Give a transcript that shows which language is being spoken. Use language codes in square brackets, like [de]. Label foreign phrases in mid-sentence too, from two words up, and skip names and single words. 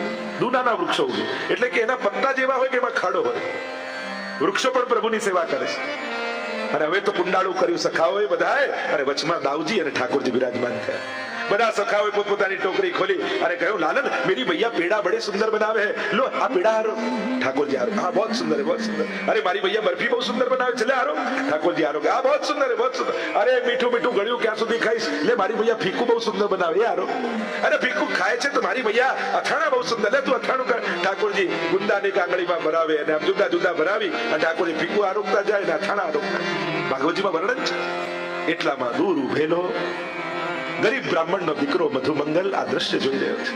[gu] દૂનાના વૃક્ષો ઉગે એટલે કે એના પત્તા જેવા હોય કે એમાં ખાડો હોય. વૃક્ષો પણ પ્રભુની સેવા કરે છે. અને હવે તો કુંડાળું કર્યું સખાઓએ બધાએ, અને વચમાં દાઉજી અને ઠાકોરજી વિરાજમાન થયા. બધા સખાઓએ પોતપોતાની ટોકરી ખોલી અને કહ્યું, [hi] लालन मेरी भैया पेड़ा बड़े सुंदर बनावे है, [gu] લો આ પેડા હારો. ઠાકોરજી હારો, હા [hi] बहुत सुंदर है बहुत सुंदर. अरे मारी भैया बर्फी बहुत सुंदर बनावे [gu] છે, લે હારો. ઠાકોરજી હારો, હા [hi] बहुत सुंदर है बहुत सुंदर. [gu] अरे મીઠું મીઠું ગળ્યું ક્યાં સુધી ખાઈશ, લે મારી ભૈયા ફીકું બહુ સુંદર બનાવે, હારો. અરે ફીકું ખાય છે તો મારી ભૈયા અથાણા બહુ સુંદર, લે તું અથાણું કર. ઠાકોરજી ગુંદાની કાંગળીમાં ભરાવે અને આમ જુદા જુદા ભરાવી અને ઠાકોરજી ફીકું આરોગતા જાય ને અથાણા આરોગતા. ભાગવતજીમાં વર્ણન છે. એટલામાં દૂર ઉભેલો ગરીબ બ્રાહ્મણનો દીકરો મધુમંગલ આ દ્રશ્ય જોઈ રહ્યો છે.